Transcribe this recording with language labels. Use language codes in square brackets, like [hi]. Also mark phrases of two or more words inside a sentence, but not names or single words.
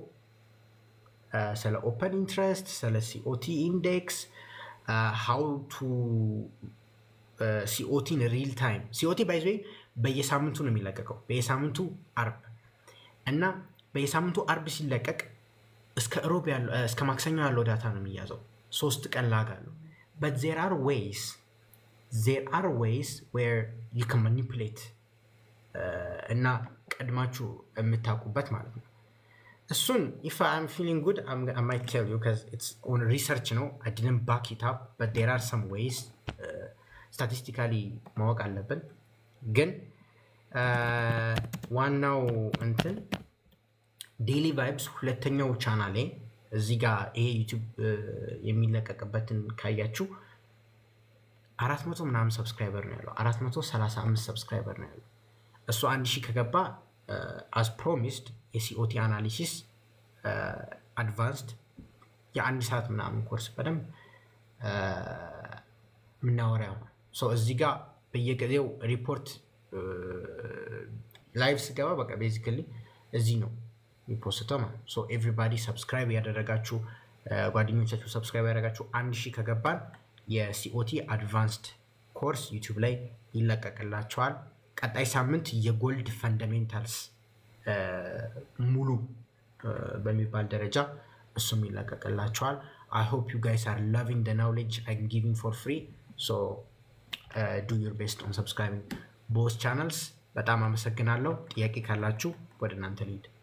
[am] ስለ [en] open interest፣ [am] ስለ [en] COT index፣ how to COT real time። [am] ሲኦቲ [en] by the way [am] በየሳምንቱ ነው የሚለቀቀው፣ በየሳምንቱ አርብ እና በየሳምንቱ አርብ ሲለቀቅ እስከ ማክሰኞ ያለው ዳታ ነው የሚያዘው። 3 ቀን ላግ አለው። [en] but there are ways where you can manipulate [am] እና ቀድማችሁ የምታውቁበት ማለት ነው። እሱን [en] if I'm feeling good I might tell you because it's on research ነው. I didn't back it up but there are some ways statistically [am] ማወቅ አለብን። ግን ዋናው እንትን ዴይሊ ቫይብስ ሁለተኛው ቻናሌ እዚህ ጋር ይሄ ዩቲዩብ የሚለቀቅበትን ካያችሁ 400 ምናምን ሰብስክራይበር ነው ያለው። 435 ሰብስክራይበር ነው ያለው። እሱ 1000 ከገባ [en] as promised COT analysis advanced [am] የአንድ ሰዓት ምናምን ኮርስ በደንብ ምናወራው ሶ እዚህ ጋር በየጊዜው ሪፖርት ላይቭ ስገባ በቃ ቤዚካሊ እዚህ ነው የሚፖስተው ማለት ነው። [en] so everybody [am] ሰብስክራይብ ያደረጋችሁ ጓደኞቻችሁ ሰብስክራይብ ያደረጋችሁ 1000 ከገባን [en] COT advanced course [am] ዩቲዩብ ላይ ይለቀቅላችኋል። ቀጣይ ሳምንት [en] gold fundamentals [am] ሙሉ በሚባል ደረጃ እሱም ይለቀቅላችኋል። [en] I hope you guys are loving the knowledge I'm giving for free. So do your best on subscribing both channels. [am] በጣም አመሰግናለሁ። ጥያቄ ካላችሁ ወደ እናንተ ልሂድ።